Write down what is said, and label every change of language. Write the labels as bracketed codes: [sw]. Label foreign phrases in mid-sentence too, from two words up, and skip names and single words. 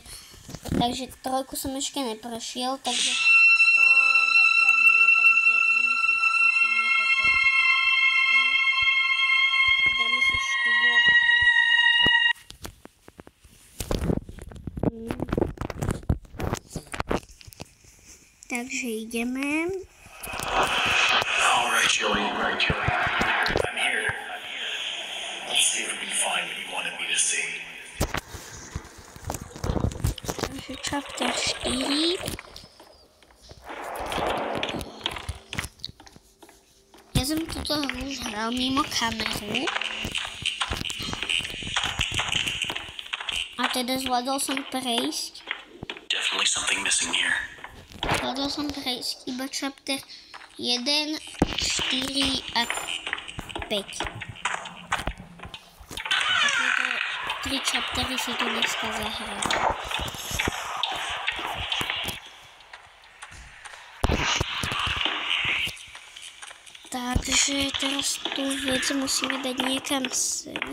[sk] Takže trojku som ešte neprešiel, takže dáme si štvorku. Takže ideme. [en] All right, Joey. I'm here. Let's see if we can find what you wanted me to see. [sk] Takže chapter 4. Ja som túto hru už hral mimo kameru. A teda zvládol som prejsť. [en] Definitely something missing here. [sk] Zvládol som prejsť iba chapter 1, 4 a 5. A tieto 3 chaptery si tu dneska zahrám. Takže teraz tú vec musíme dať niekam sem.